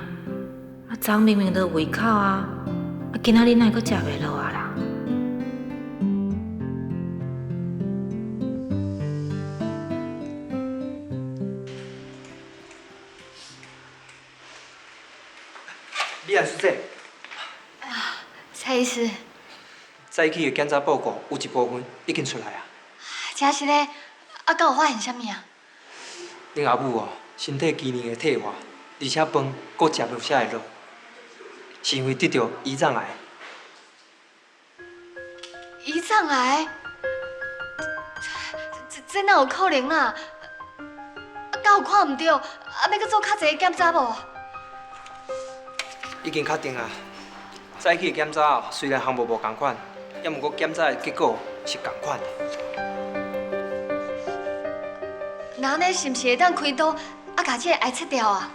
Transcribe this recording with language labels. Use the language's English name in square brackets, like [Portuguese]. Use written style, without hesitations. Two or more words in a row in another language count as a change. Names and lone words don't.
[Min Nan Chinese] 啊，昨明明就有胃口啊，啊，今仔日哪阁食袂落啊啦？李安书记，蔡医师，早起的检查报告有一部分已经出来啊。真是咧，啊，敢有发现啥物啊？恁阿母哦，身体机能会退化，而且饭阁食无啥会落，是因为得到胰脏癌。胰脏癌？这哪有可能啦？ 啊，敢有看唔到？啊，要搁做较济检查无？已经确定啊。早起的检查哦，虽然项目无共款，也毋过检查的结果是共款的。那安尼是毋是会当开刀，啊，把这个癌切掉啊？